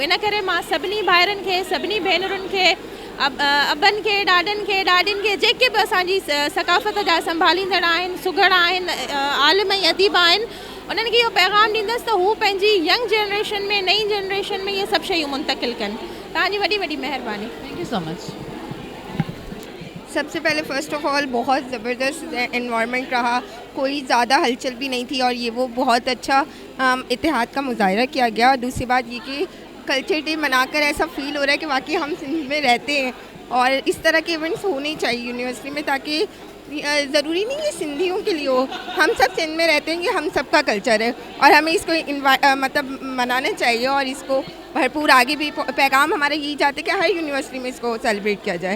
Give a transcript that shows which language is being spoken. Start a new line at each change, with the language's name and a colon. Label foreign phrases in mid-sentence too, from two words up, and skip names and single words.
Sindhi: इन करे मां सभिनी भाइरनि खे, सभिनी भेनरुनि खे, अबनि खे, ॾाॾनि खे, ॾाॾियुनि खे, जेके बि असांजी सकाफ़त जा संभालींदड़ आहिनि, सुघड़ आहिनि, आलिम ऐं अदीब आहिनि, उन्हनि खे इहो पैगाम ॾींदसि त हू पंहिंजी
English: young generation
Sindhi: में, नई जनरेशन में इहे सभु शयूं मुंतक़िल कनि। तव्हांजी वॾी वॾी महिरबानी।
English: Thank you so much.
Urdu: سب سے پہلے
English: first of all
Urdu: بہت زبردست انوائرنمنٹ رہا، کوئی زیادہ ہلچل بھی نہیں تھی اور یہ وہ بہت اچھا اتحاد کا مظاہرہ کیا گیا. اور دوسری بات یہ کہ
English: culture day
Urdu: منا کر ایسا فیل ہو رہا ہے کہ واقعی ہم سندھ میں رہتے ہیں اور اس طرح کے ایونٹس ہونے چاہئیں یونیورسٹی میں تاکہ ضروری نہیں ہے سندھیوں کے لیے ہو، ہم سب سندھ میں رہتے ہیں، یہ ہم سب کا کلچر ہے اور ہمیں اس کو مطلب منانا چاہیے اور اس کو بھرپور آگے بھی پیغام ہمارا یہی چاہتے ہیں کہ ہر یونیورسٹی میں اس کو سیلیبریٹ کیا جائے.